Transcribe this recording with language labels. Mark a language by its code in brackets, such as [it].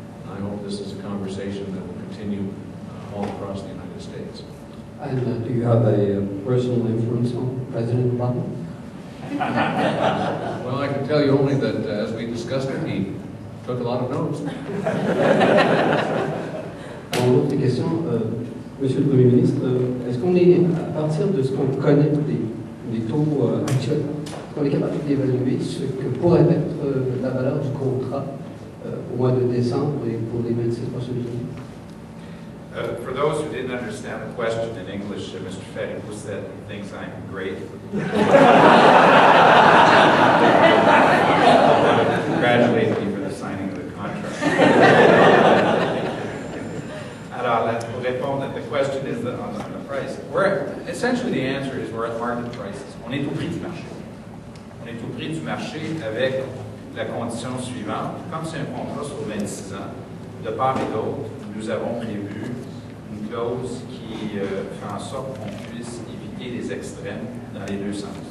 [en] I hope this is a conversation that will continue all across the United States. And do you have a personal influence on President Obama? Well, I can tell you only that as we discussed it, he took a lot of notes. [fr] Mon autre question, Monsieur le Premier ministre, est-ce qu'on est, à partir de ce qu'on connaît des taux actuels, est-ce qu'on est capable d'évaluer ce que pourrait être la valeur du contrat au mois de décembre et pour les 26 prochaines années? [en] For those who didn't understand the question in English, Mr. Ferrico said he thinks I'm great. Congratulate me for the signing of the contract. [fr] Alors, pour répondre, [en] the question is on the price. Essentially, the answer is we're at market prices. [fr] On est au prix du marché. On est au prix du marché avec la condition suivante. Comme c'est un contrat sur 26 ans, de part et d'autre, nous avons prévu une clause qui fait en sorte qu'on puisse éviter les extrêmes dans les deux sens.